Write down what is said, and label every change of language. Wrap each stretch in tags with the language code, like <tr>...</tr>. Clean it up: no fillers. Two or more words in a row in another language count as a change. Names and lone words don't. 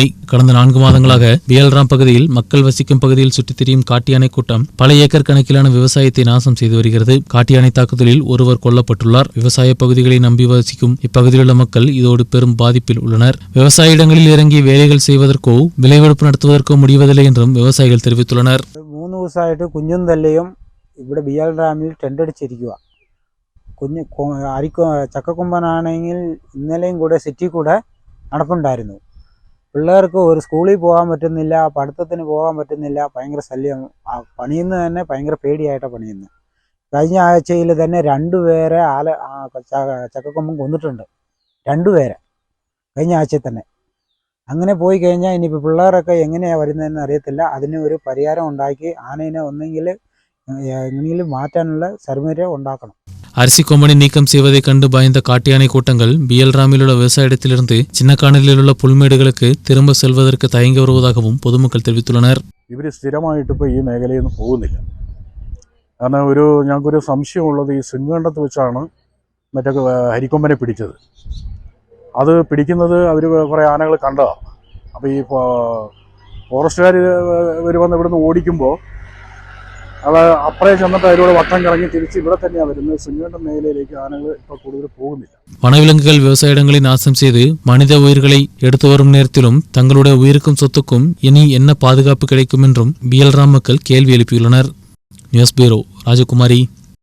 <ta>கடந்த 4 மாதங்களாக பிஎல்ராம் பகுதியில் மக்கள் வசிக்கும் பகுதியில் சுற்றித் திரியும் காட்டு யானை கூட்டம் பல ஏக்கர் கணக்கிலான விவசாயத்தை நாசம் செய்து வருகிறது. காட்டு யானை தாக்குதலில் ஒருவர் கொல்லப்பட்டுள்ளார். விவசாய பகுதிகளை நம்பி வசிக்கும் இப்பகுதியில் உள்ள மக்கள் இதோடு பெரும் பாதிப்பில் உள்ளனர். விவசாய இடங்களில் இறங்கி வேலைகள் செய்வதற்கோ விளைவெடுப்பு நடத்துவதற்கோ முடிவதில்லை என்றும் விவசாயிகள் தெரிவித்துள்ளனர்.</ta> <ml>3 ദിവസമായിട്ട് കുഞ്ഞും തല്ലയും ഇവിടെ ബിഎൽറാമിൽ ടെൻ്റ് അടിച്ചിരിക്കുക. ചക്കക്കൊമ്പനാണെങ്കിൽ ഇന്നലെയും കൂടെ സിറ്റി കൂടെ നടപ്പുണ്ടായിരുന്നു. പിള്ളേർക്ക് ഒരു സ്കൂളിൽ പോകാൻ പറ്റുന്നില്ല, പഠിത്തത്തിന് പോകാൻ പറ്റുന്നില്ല, ഭയങ്കര ശല്യം. പണിയുന്ന തന്നെ ഭയങ്കര പേടിയായിട്ടാണ് പണിയുന്നത്. കഴിഞ്ഞ ആഴ്ചയിൽ തന്നെ 2 പേരെ ചക്കക്കൊമ്പൻ കൊന്നിട്ടുണ്ട്. 2 പേരെ കഴിഞ്ഞ ആഴ്ചയിൽ തന്നെ. അങ്ങനെ പോയി കഴിഞ്ഞാൽ ഇനിയിപ്പോൾ പിള്ളേരൊക്കെ എങ്ങനെയാണ് വരുന്നതെന്ന് അറിയത്തില്ല. അതിന് ഒരു പരിഹാരം ഉണ്ടാക്കി ആനയെ ഒന്നെങ്കിൽ എങ്ങനെയെങ്കിലും മാറ്റാനുള്ള സൗകര്യം ഉണ്ടാക്കണം.</ml> <ta>அரிசிக்கொம்பனை நீக்கம் செய்வதை கண்டு பயந்த காட்டு யானை கூட்டங்கள் பிஎல்ராமில் உள்ள விவசாய இடத்திலிருந்து சின்னக்கானலில் உள்ள പുൽമേടുകൾക്ക് திரும்ப செல்வதற்கு தயங்கி வருவதாகவும் பொதுமக்கள் தெரிவித்துள்ளனர்.</ta> <ml>ഇവർ സ്ഥിരമായിട്ട് ഇപ്പോൾ ഈ മേഖലയിൽ നിന്ന് പോകുന്നില്ല. കാരണം ഞങ്ങൾക്കൊരു സംശയമുള്ളത് ഈ സിംഗണ്ടത്ത് വെച്ചാണ് മറ്റേ ഹരിക്കൊമ്പനെ പിടിച്ചത്. അത് പിടിക്കുന്നത് അവർ കുറേ ആനകൾ കണ്ടതാണ്. അപ്പോൾ ഈ ഫോറസ്റ്റുകാർ ഇവർ വന്ന് ഇവിടുന്ന് ഓടിക്കുമ്പോൾ അത് അപ്പുറേ ചെന്നിട്ട് അതിലൂടെ വട്ടം കറങ്ങി തിരിച്ച് ഇവിടെ തന്നെയാണ് വരുന്നത്. സിംഗണ്ടം മേഖലയിലേക്ക് ആനകൾ ഇപ്പോൾ കൂടുതൽ പോകുന്നില്ല.</ml> <ta>வனவிலங்குகள் விவசாய இடங்களை நாசம் செய்து மனித உயிர்களை எடுத்து வரும் நேரத்திலும் தங்களுடைய உயிருக்கும் சொத்துக்கும் இனி என்ன பாதுகாப்பு கிடைக்கும் என்றும் பிஎல்ராம் மக்கள் கேள்வி எழுப்பியுள்ளனர். நியூஸ் பியூரோ, ராஜகுமாரி.</ta>